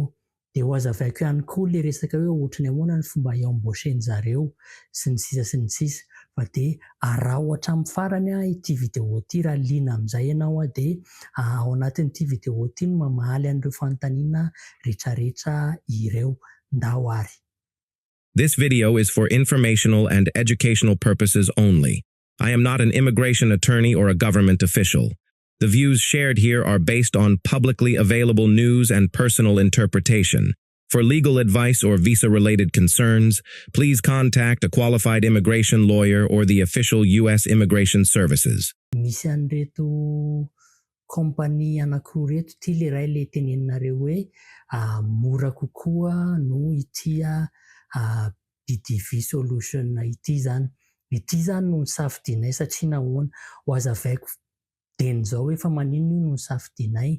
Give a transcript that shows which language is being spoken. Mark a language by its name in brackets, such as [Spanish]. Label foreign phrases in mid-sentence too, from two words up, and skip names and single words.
[Malagasy] Dia ho hazavaiko ihany koa ilay resaka hoe ohatrany ahoana ny fomba iamboasen'zareo sy ny sisa sy ny sisa. Fa dia araho hatramin'ny farany ity vidéo ity raha liana amin'izay ianao dia ao anatin'ity vidéo ity no mamaly an'ireo fanontaniana rehetrarehetra ireo. Ndao ary. [English] This video is for informational and educational purposes only. I am not an immigration attorney or a government official. The views shared here are based on publicly available news and personal interpretation. For legal advice or visa-related concerns, please contact a qualified immigration lawyer or the official U.S. Immigration Services. [Malagasy] Misy an'ireto compagnie anankiroa reto ity le ray le teneninareo hoe mora kokoa no ity BDV Solution ity zany. Ity zany no nisafidianay satria nahoana ho hazavaiko dieny izao hoe fa manino io no nisafidianay.